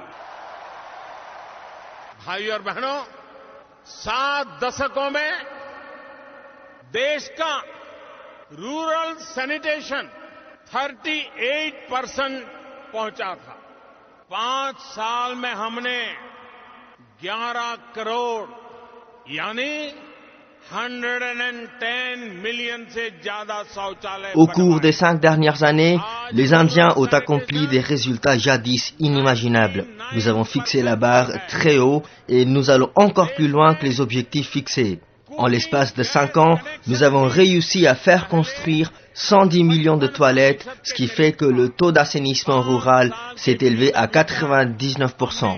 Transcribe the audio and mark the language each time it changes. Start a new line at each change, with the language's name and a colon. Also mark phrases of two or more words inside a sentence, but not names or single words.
Hindi: भाइयों और बहनों, 7 दशकों में देश का
English: rural sanitation
Hindi: 38% पहुंचा था। 5 साल में हमने 11 करोड़ यानी 110 million से ज्यादा शौचालय।
French: Au cours des 5 dernières années, les Indiens ont accompli des résultats jadis inimaginables. Nous avons fixé la barre très haut et nous allons encore plus loin que les objectifs fixés. En l'espace de 5 ans, nous avons réussi à faire construire 110 millions de toilettes, ce qui fait que le taux d'assainissement rural s'est élevé à 99%.